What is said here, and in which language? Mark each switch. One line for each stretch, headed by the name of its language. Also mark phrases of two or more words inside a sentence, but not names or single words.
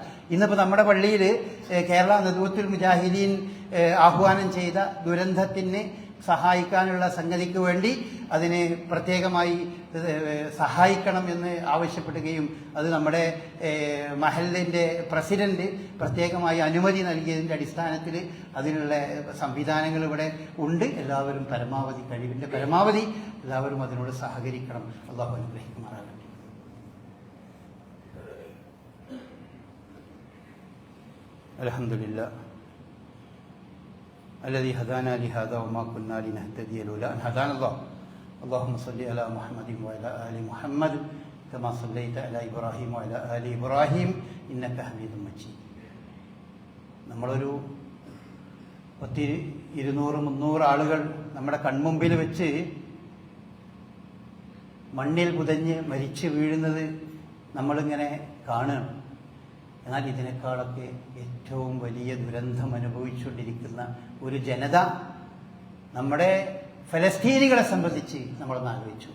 Malayalam: ഇന്നിപ്പോൾ നമ്മുടെ പള്ളിയിൽ കേരള നദ്വത്തുൽ മുജാഹിദീൻ ആഹ്വാനം ചെയ്ത ദുരന്തത്തിന് സഹായിക്കാനുള്ള സംഗതിക്ക് വേണ്ടി അതിന് പ്രത്യേകമായി സഹായിക്കണം എന്ന് ആവശ്യപ്പെടുകയും അത് നമ്മുടെ മഹലിൻ്റെ പ്രസിഡന്റ് പ്രത്യേകമായി അനുമതി നൽകിയതിൻ്റെ അടിസ്ഥാനത്തിൽ അതിനുള്ള സംവിധാനങ്ങൾ ഇവിടെ ഉണ്ട്. എല്ലാവരും പരമാവധി കഴിവിൻ്റെ പരമാവധി എല്ലാവരും അതിനോട് സഹകരിക്കണം. അല്ലാഹു അനുഗ്രഹിക്കുമാറാകട്ടെ.
Arabic: അൽഹംദുലില്ലാഹ് الذي هدانا لهذا وما كنا لنهتدي لولا أن هدانا الله اللهم صل على محمد وعلى آل محمد كما صليت على إبراهيم وعلى آل إبراهيم إنك حميد مجيد.
Malayalam: നമ്മളൊരു 200-300 ആളുകൾ നമ്മുടെ കൺമുമ്പിൽ വെച്ച് മണ്ണിൽ പുതഞ്ഞ് മരിച്ചു വീഴുന്നത് നമ്മളിങ്ങനെ കാണുകയാണ്. എന്നാൽ ഇതിനേക്കാളൊക്കെ ഏറ്റവും വലിയ ദുരന്തം അനുഭവിച്ചുകൊണ്ടിരിക്കുന്ന ഒരു ജനത നമ്മുടെ ഫലസ്തീനികളെ സംബന്ധിച്ച് നമ്മളൊന്ന് ആലോചിച്ചു.